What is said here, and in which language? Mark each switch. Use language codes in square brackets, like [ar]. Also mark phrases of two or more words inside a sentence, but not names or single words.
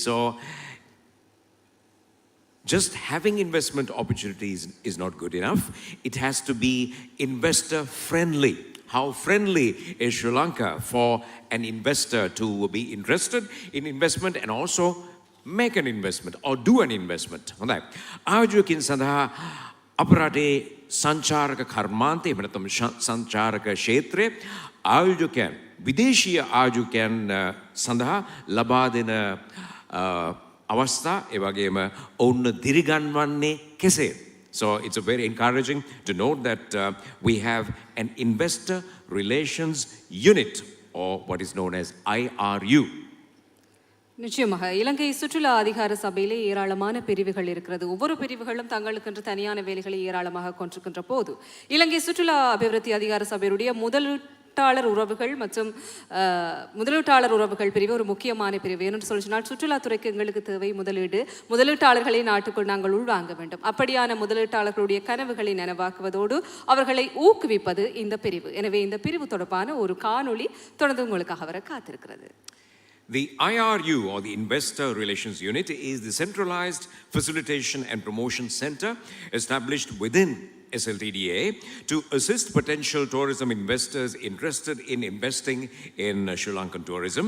[en] So just having investment opportunities is not good enough. It has to be investor friendly. How friendly is Sri Lanka for an investor to be interested in investment and also make an investment or do an investment? [si] හොඳයි. ආයෝජකයන් සඳහා අපරාධේ සංචාරක කර්මාන්තය එහෙම නැත්නම් සංචාරක ක්ෂේත්‍රයේ ආයෝජකයන් විදේශීය ආයෝජකයන් සඳහා ලබා දෙන අවස්ථා ඒ වගේම ඔවුන් දිරිගන්වන්නේ කෙසේ? [en] So it's a very encouraging to note that we have an investor relations unit, or what is known as IRU. [ta] நிச்சயமாக இலங்கை சுற்றுலா அதிகார சபையிலே ஏராளமான பிரிவுகள் இருக்கிறது. ஒவ்வொரு பிரிவுகளும் தங்களுக்கென்று தனியான வேலைகளை ஏராளமாக கொண்டிருக்கின்ற போது இலங்கை சுற்றுலா அபிவிருத்தி அதிகார சபையுடைய முதலீட்டாளர் உறவுகள் மற்றும் முதலீட்டாளர் உறவுகள் பிரிவு ஒரு முக்கியமான பிரிவு. என்று சொன்னால் சுற்றுலாத்துறைக்கு எங்களுக்கு தேவை முதலீடு. முதலீட்டாளர்களை நாட்டுக்குள் நாங்கள் உள்வாங்க வேண்டும். அப்படியான முதலீட்டாளர்களுடைய கனவுகளை நனவாக்குவதோடு அவர்களை ஊக்குவிப்பது இந்த பிரிவு. எனவே இந்த பிரிவு தொடர்பான ஒரு காணொளி தொடர்ந்து உங்களுக்காக வர காத்திருக்கிறது. [en] The IRU, or the Investor Relations Unit, is the centralized facilitation and promotion center established within SLTDA to assist potential tourism investors interested in investing in Sri Lankan tourism.